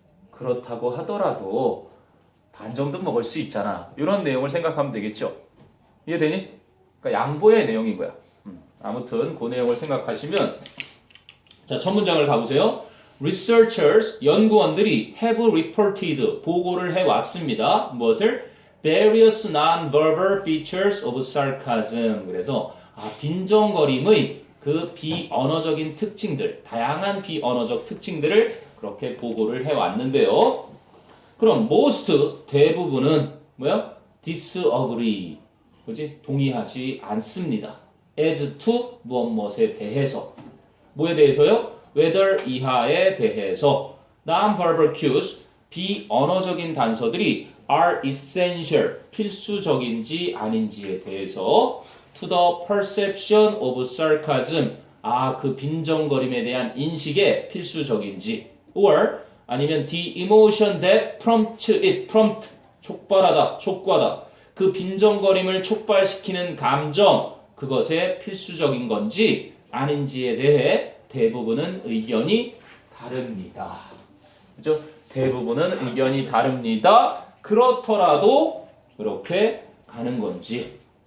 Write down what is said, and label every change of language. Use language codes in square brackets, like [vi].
[ko] 그렇다고 하더라도 반 정도 먹을 수 있잖아. 이런 내용을 생각하면 되겠죠. 이해되니? 그러니까 양보의 내용인 거야. 아무튼 그 내용을 생각하시면 자, 첫 문장을 가보세요. [en] Researchers, [ko] 연구원들이 [en] have reported, [ko] 보고를 해왔습니다. 무엇을? [en] Various non-verbal features of sarcasm. [ko] 그래서 빈정거림의 그 비언어적인 특징들, 다양한 비언어적 특징들을 그렇게 보고를 해왔는데요. 그럼 [en] most, [ko] 대부분은 뭐야? [en] disagree, [ko] 그지? 동의하지 않습니다. [en] as to [ko] 무엇에 대해서. 뭐에 대해서요? whether 이하에 대해서. [en] non-verbal cues, [ko] 비언어적인 단서들이 [en] are essential, [ko] 필수적인지 아닌지에 대해서. [en] to the perception of sarcasm, [ko] 그 빈정거림에 대한 인식에 필수적인지. [en] or [ko] 아니면 [en] the emotion that prompts it, prompt, [ko] 촉발하다, 촉구하다. 그 빈정거림을 촉발시키는 감정, 그것에 필수적인 건지 아닌지에 대해 대부분은 의견이 다릅니다. 그죠? 대부분은 의견이 다릅니다. 그렇더라도 그렇게 가는 건지.